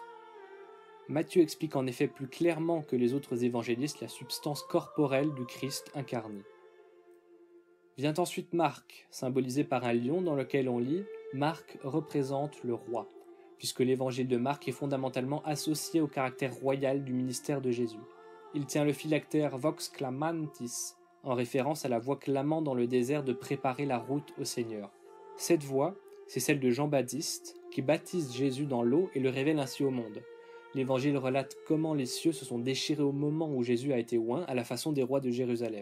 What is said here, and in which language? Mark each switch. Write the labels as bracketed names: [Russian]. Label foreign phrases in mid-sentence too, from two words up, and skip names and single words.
[French] Matthieu explique en effet plus clairement que les autres évangélistes la substance corporelle du Christ incarné. Vient ensuite Marc, symbolisé par un lion dans lequel on lit « Marc représente le roi », puisque l'évangile de Marc est fondamentalement associé au caractère royal du ministère de Jésus. Il tient le phylactère « [Latin] Vox clamantis », [French] en référence à la voix clamant dans le désert de préparer la route au Seigneur. Cette voix, c'est celle de Jean-Baptiste, qui baptise Jésus dans l'eau et le révèle ainsi au monde. L'Évangile relate comment les cieux se sont déchirés au moment où Jésus a été oint à la façon des rois de Jérusalem.